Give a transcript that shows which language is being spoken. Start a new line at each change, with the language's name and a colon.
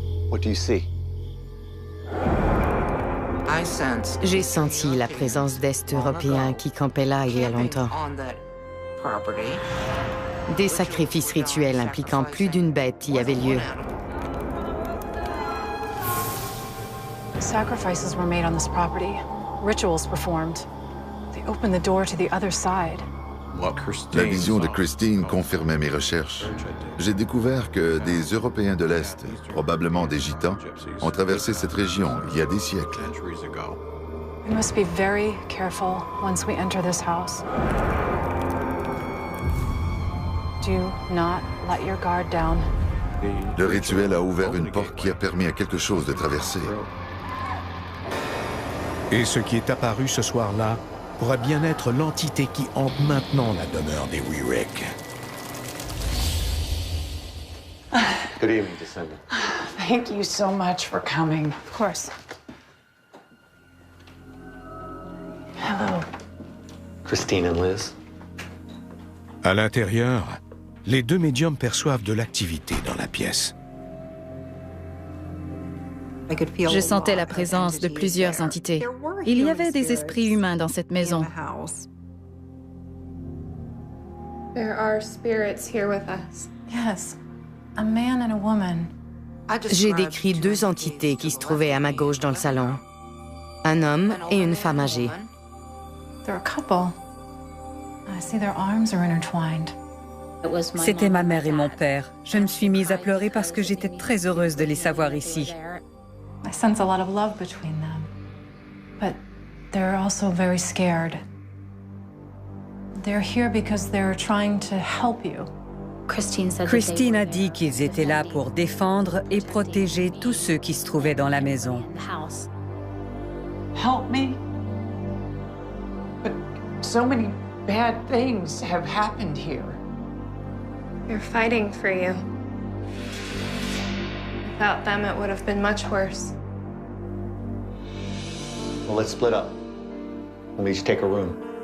English: What do you see?
French: J'ai senti la présence d'Est européens qui campaient là il y a longtemps. Des sacrifices rituels impliquant plus d'une bête y avaient lieu.
English: Sacrifices were made on this property. Rituals performed. They opened the door to the other side.
French: La vision de Christine confirmait mes recherches. J'ai découvert que des Européens de l'Est, probablement des Gitans, ont traversé cette région il y a des siècles.
English: We must be very careful once we enter this house. Do not let your guard down.
French: Le rituel a ouvert une porte qui a permis à quelque chose de traverser. Et ce qui est apparu ce soir-là pourra bien être l'entité qui hante maintenant la demeure des Weirich.
English: Good evening, Jacinda. Thank you so much for coming. Of course. Hello. Christine and Liz.
French: À l'intérieur, les deux médiums perçoivent de l'activité dans la pièce. Je sentais la présence de plusieurs entités. Il y avait des esprits humains dans cette maison.
English: There are spirits here with us. Yes, a man and a woman.
French: J'ai décrit deux entités qui se trouvaient à ma gauche dans le salon. Un homme et une femme âgée.
English: They're a couple. I see their arms are intertwined.
French: C'était ma mère et mon père. Je me suis mise à pleurer parce que j'étais très heureuse de les savoir ici.
English: I sense a lot of love between them. But they're also very scared. They're here because they're trying to help you.
French: Christine a dit qu'ils étaient là pour défendre et protéger tous ceux qui se trouvaient dans la maison.
English: Help me? But so many bad things have happened here. They're fighting for you. Without them, it would have been much worse. Well, let's split up. We'll each take a room.